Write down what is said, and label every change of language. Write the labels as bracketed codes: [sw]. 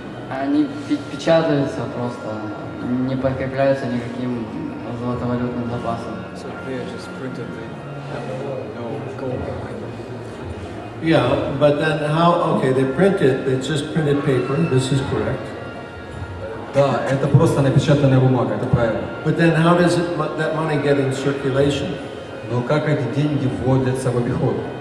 [ru] Они печатаются просто, не подкрепляются никаким золотовалютным запасом. [en] So they are just printed, they have no gold behind them. Yeah, but then how, okay, they print it, it's just printed paper, this is correct. [ru] Да, это просто напечатанная бумага, это правильно. [en] But then how does that money get in circulation? [ru] Но как эти деньги вводятся в обиход?